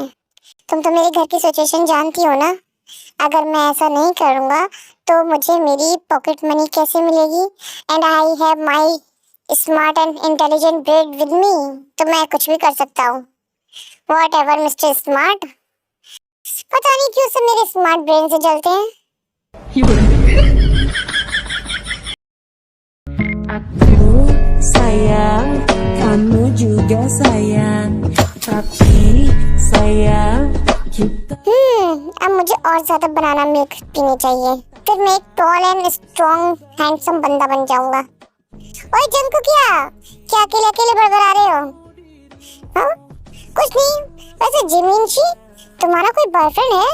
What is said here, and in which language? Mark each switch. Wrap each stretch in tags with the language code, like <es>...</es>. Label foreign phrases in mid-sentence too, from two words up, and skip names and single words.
<hi>तुम तो मेरे घर की सिचुएशन जानती हो ना। अगर मैं ऐसा नहीं करूँगा तो मुझे मेरी</hi> <en>pocket money</en> <hi>कैसे मिलेगी?</hi> <en>and I have my smart and intelligent bread with me, तो मैं कुछ भी कर सकता हूँ। whatever mister smart.</en> <hi>पता नहीं क्यों सब मेरे</hi> <en>smart brain</en> <hi>से जलते हैं।</hi> <id>aku sayang, kamu juga sayang. Tapi sayang, kita</id> <hi>अब मुझे और ज्यादा</hi> <en>banana milk</en> <hi>पीनी चाहिए, फिर मैं एक</hi> <en>tall and strong handsome</en> <hi>बंदा बन जाऊंगा। ओए जंकू, क्या अकेले अकेले बड़बड़ा रहे हो? हाँ, कुछ नहीं। वैसे जिमिनशी, तुम्हारा कोई बॉयफ्रेंड है?</hi>